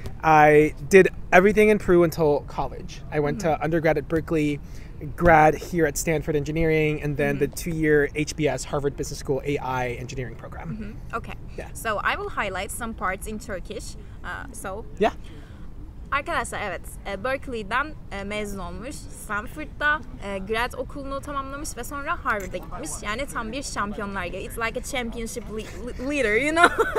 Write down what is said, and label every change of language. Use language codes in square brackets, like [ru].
[en] I did everything in Peru until college. I went to undergrad at Berkeley, grad here at Stanford Engineering, and then the 2-year HBS, Harvard Business School AI engineering program. Okay. Yeah. So I will highlight some parts in Turkish. Yeah. [tr] Arkadaşlar evet, Berkeley'den mezun olmuş, Stanford'da grad okulunu tamamlamış ve sonra Harvard'a gitmiş. Yani tam bir şampiyonlar gibi. [en] It's like a championship leader, you know?